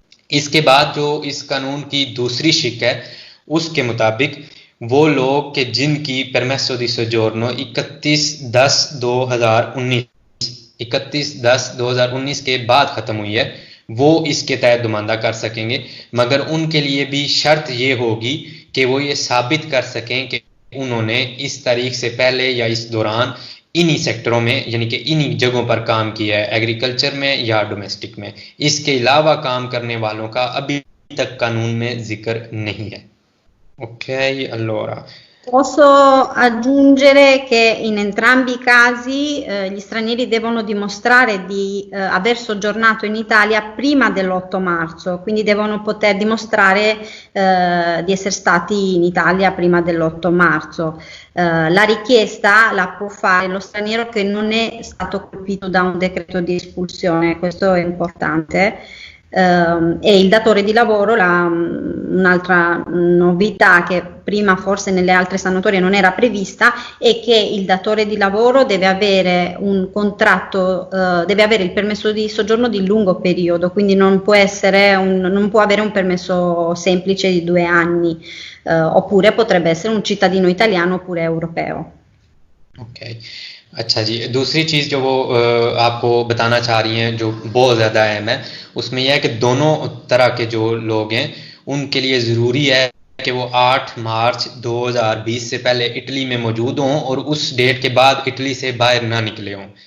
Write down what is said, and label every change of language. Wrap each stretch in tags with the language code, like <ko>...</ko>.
<hi>इसके बाद जो इस कानून की दूसरी शिक है, उसके मुताबिक वो लोग के जिनकी परमेसो दी सोजोर्नो 31/10/2019 के बाद ख़त्म हुई है, वो इसके तहत दुमानदा कर सकेंगे, मगर उनके लिए भी शर्त ये होगी कि वो ये साबित कर सकें कि उन्होंने इस तारीख से पहले या इस दौरान इन्हीं सेक्टरों में यानी कि इन्हीं जगहों पर काम किया है, एग्रीकल्चर में या डोमेस्टिक में। इसके अलावा काम करने वालों का अभी तक कानून में जिक्र नहीं है।</hi> <it>Ok, allora. Posso aggiungere che in entrambi i casi gli stranieri devono dimostrare di aver soggiornato in Italia prima dell'8 marzo, quindi devono poter dimostrare di essere stati in Italia prima dell'8 marzo. La richiesta la può fare lo straniero che non è stato colpito da un decreto di espulsione, questo è importante. E il datore di lavoro, un'altra novità che prima forse nelle altre sanatorie non era prevista, è che il datore di lavoro deve avere un contratto, deve avere il permesso di soggiorno di lungo periodo, quindi non può avere un permesso semplice di 2 anni, oppure potrebbe essere un cittadino italiano oppure europeo.</it> <hi>Ok, अच्छा जी, दूसरी चीज़ जो वो आपको बताना चाह रही हैं जो बहुत ज़्यादा अहम है, उसमें यह है कि दोनों तरह के जो लोग हैं उनके लिए ज़रूरी है कि वो 8 मार्च 2020 से पहले इटली में मौजूद हों और उस डेट के बाद इटली से बाहर ना निकले हों।</hi>